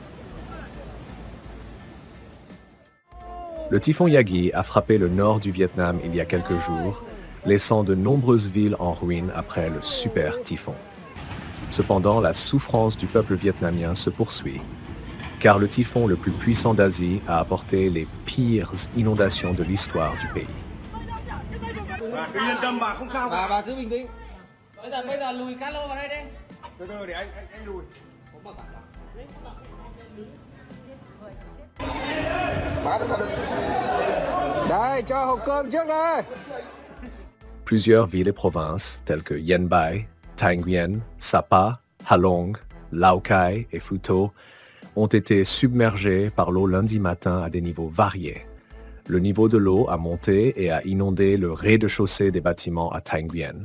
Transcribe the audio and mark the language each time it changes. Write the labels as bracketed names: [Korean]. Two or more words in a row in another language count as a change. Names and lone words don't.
[French] Le typhon Yagi a frappé le nord du Vietnam il y a quelques jours, laissant de nombreuses villes en ruine après le super typhon. Cependant, la souffrance du peuple vietnamien se poursuit, car le typhon le plus puissant d'Asie a apporté les pires inondations de l'histoire du pays. [Vietnamese] Bà cứ bình tĩnh. Bây giờ lùi cát lô vào đây đi. Từ từ để anh lùi. Đây, cho hộp cơm trước đây. [French] Plusieurs villes et provinces, telles que Yen Bai, Thanh Nguyen, Sapa, Halong, Lao Cai et Phu Tho, ont été submergées par l'eau lundi matin à des niveaux variés. Le niveau de l'eau a monté et a inondé le rez-de-chaussée des bâtiments à Thanh Nguyen.